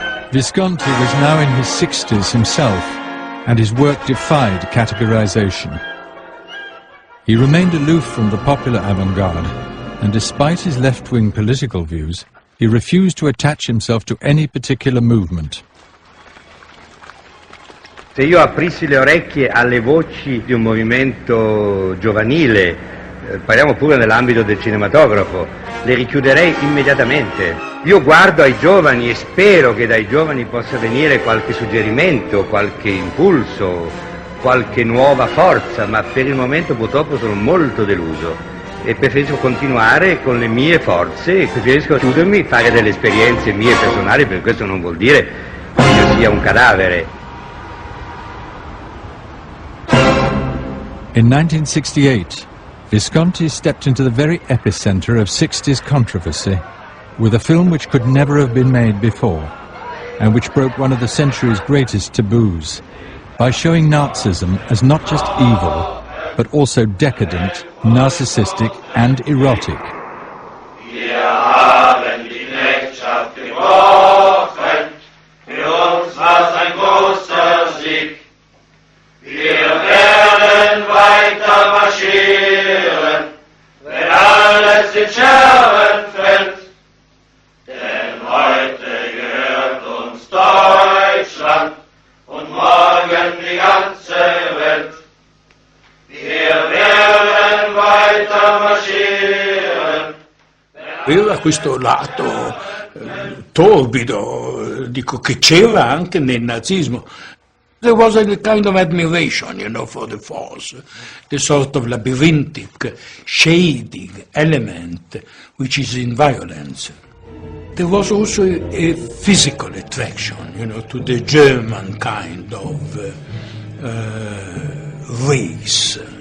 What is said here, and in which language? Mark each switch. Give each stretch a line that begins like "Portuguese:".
English: Visconti was now in his 60s himself, and his work defied categorization. He remained aloof from the popular avant-garde, and despite his left-wing political views, he refused to attach himself to any particular movement.
Italian: Se io aprissi le orecchie alle voci di un movimento giovanile, parliamo pure nell'ambito del cinematografo, le richiuderei immediatamente. Io guardo ai giovani e spero che dai giovani possa venire qualche suggerimento, qualche impulso, qualche nuova forza, ma per il momento purtroppo sono molto deluso e preferisco continuare con le mie forze e preferisco chiudermi, fare delle esperienze mie personali, per questo non vuol dire che io sia un cadavere.
English: In 1968, Visconti stepped into the very epicenter of 60s controversy with a film which could never have been made before and which broke one of the century's greatest taboos by showing Nazism as not just evil, but also decadent, narcissistic and erotic.
German: Wir haben die Knechtschaft gebrochen, für uns war's ein großer Sieg. Wir werden weiter marschieren, wenn alles in Scherben fällt. Denn heute gehört uns Deutschland und morgen die ganze Welt. Wir werden weiter marschieren.
Italian: Aveva questo lato torbido, dico, che c'era anche nel nazismo.
English: There was a kind of admiration, for the force, the sort of labyrinthic, shading element which is in violence. There was also a physical attraction, to the German kind of race.